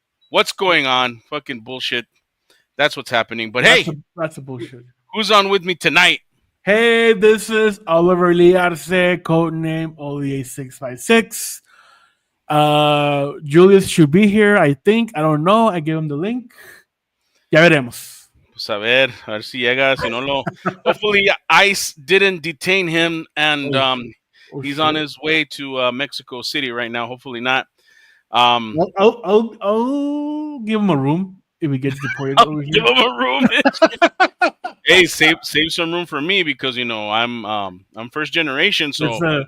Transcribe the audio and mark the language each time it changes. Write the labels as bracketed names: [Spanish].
[English] What's going on? Fucking bullshit. That's what's happening. But hey, That's a bullshit. who's on with me tonight? Hey, this is Oliver Liarce, codename Olie656. Julius should be here, I think. I don't know. I gave him the link. [Spanish] Ya veremos. Pues a ver si llega, si no lo. [English] Hopefully, ICE didn't detain him, and he's on his way to Mexico City right now. Hopefully not. I'll give him a room if he gets deported over Give here. him a room. Hey, save some room for me because I'm first generation, so